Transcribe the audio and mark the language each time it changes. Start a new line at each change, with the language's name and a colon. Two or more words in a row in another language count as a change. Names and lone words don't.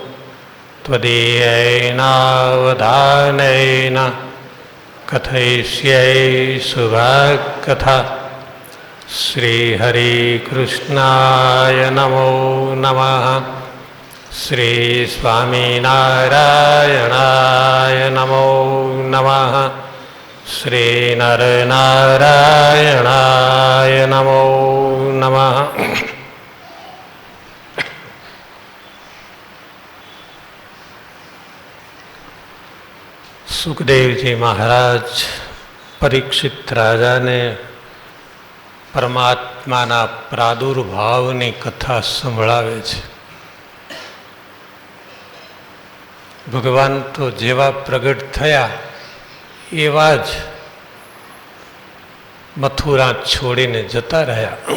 Sanskrit: त्वदीयैनावधानेन कथयिष्ये शुभकथा श्रीहरे कृष्णाय नमो नमः श्री स्वामीनारायणाय नमो नमः श्री नरनारायणाय नमो नमः।
Gujarati: સુખદેવ જી મહારાજ પરીક્ષિત રાજા ને પરમાત્માના પ્રાદુર્ભાવની કથા સંભળાવે છે. ભગવાન તો જેવા પ્રગટ થયા એવા જ મથુરા છોડીને જતા રહ્યા.